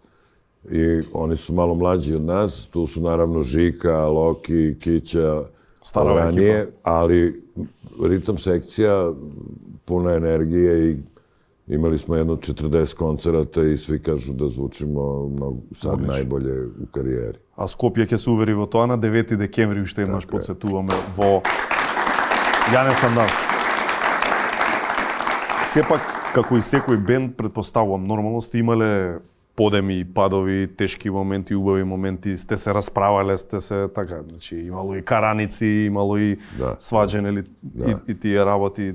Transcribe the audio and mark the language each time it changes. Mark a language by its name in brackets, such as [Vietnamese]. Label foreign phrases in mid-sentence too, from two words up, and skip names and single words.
[Serbian] I oni su malo mlađi od nas, tu su naravno Žika, Loki, Kića, ranije, ali ritam sekcija, puna energije i imali smo jedno 40 koncerata i svi kažu da zvučimo sad najbolje u karijeri. [Macedonian] А Скопје ќе се увери во тоа на 9 декември, уште еднаш подсетуваме во Јане Сандански. Сепак, како и секој бенд, предпоставувам, нормално сте имале подеми, падови, тешки моменти, убави моменти, сте се расправале, сте се така, значи имало и караници, имало и сваđање и тие работи.